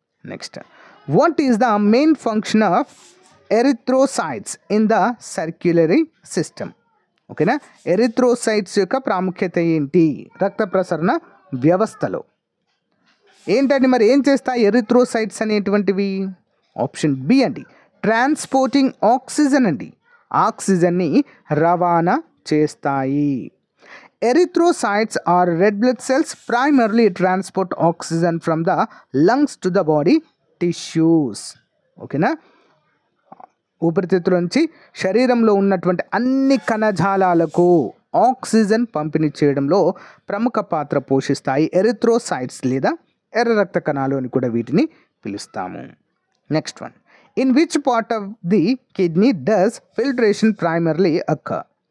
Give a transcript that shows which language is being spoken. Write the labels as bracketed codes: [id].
[en] Next, what is the main function of erythrocytes in the circulatory system? [te] ఓకేనా? Erythrocytes యొక్క ప్రాముఖ్యత ఏంటి రక్త ప్రసరణ వ్యవస్థలో? ఏంటండి మరి ఏం చేస్తాయి ఎరిథ్రోసైట్స్ అనేటువంటివి? ఆప్షన్ బి అండి, [en] transporting oxygen [te] అండి. ఆక్సిజన్ని రవాణా చేస్తాయి. [en] Erythrocytes are red blood cells primarily transport oxygen from the lungs to the body tissues. [te] ఓకేనా? ఊపిరితిత్తుల నుంచి శరీరంలో ఉన్నటువంటి అన్ని కణజాలాలకు ఆక్సిజన్ పంపిణీ చేయడంలో ప్రముఖ పాత్ర పోషిస్తాయి ఎరిథ్రోసైట్స్ లేదా ఎర్ర రక్త కణాలు అని కూడా వీటిని పిలుస్తాము. [en] Next one, in which part of the kidney does filtration primarily occur?